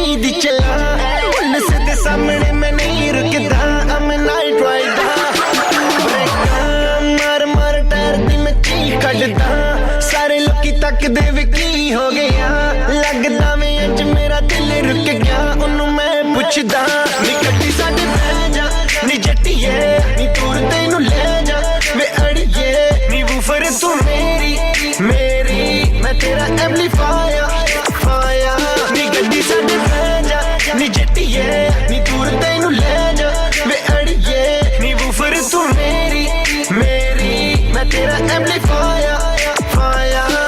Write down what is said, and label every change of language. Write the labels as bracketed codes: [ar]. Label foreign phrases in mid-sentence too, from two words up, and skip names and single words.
[pa] ਚਲਾ ਪੁਲਿਸ ਕੇ ਸਾਮ੍ਹਣੇ ਮੈਂ ਨਹੀਂ ਰੁਕਦਾ [en] I'm a night rider [pa] ਮਾਰ ਮਾਰ ਟਾਇਰ ਦੀ ਮੈਂ ਚੀਕ ਕੱਢਦਾ ਸਾਰੇ ਲੋਕੀ ਤੱਕਦੇ ਵੇ ਕੀ ਹੋ ਗਿਆ ਲੱਗਦਾ ਮੈਂ ਅੱਜ ਮੇਰਾ ਦਿਲ ਰੁਕ ਗਿਆ ਓਹਨੂੰ ਮੈਂ ਪੁੱਛਦਾ ਨੀ ਗੱਡੀ ਸਾਡੇ ਬਹਿ ਜਾ ਨੀ ਜੱਟੀਏ ਨੀ ਦੂਰ ਤੈਨੂੰ ਲੈ ਜਾ ਵੇ ਅੜੀਏ ਨੀ ਵੂਫਰ ਤੂੰ ਮੇਰੀ ਮੈਂ ਤੇਰਾ ਐਂਪਲੀਫਾਇਰ ਫਾਇਆ ਨੀ ਗੱਡੀ ਸਾਡੇ ਬਹਿ ਜਾ ਨੀ ਜੱਟੀਏ ਨੀ ਦੂਰ ਤੈਨੂੰ ਲੈ ਜਾ ਵੇ ਅੜੀਏ ਨੀ ਵੂਫਰ ਤੂੰ ਮੇਰੀ ਮੈਂ ਤੇਰਾ ਐਂਪਲੀਫਾਇਰ ਫਾਇਆ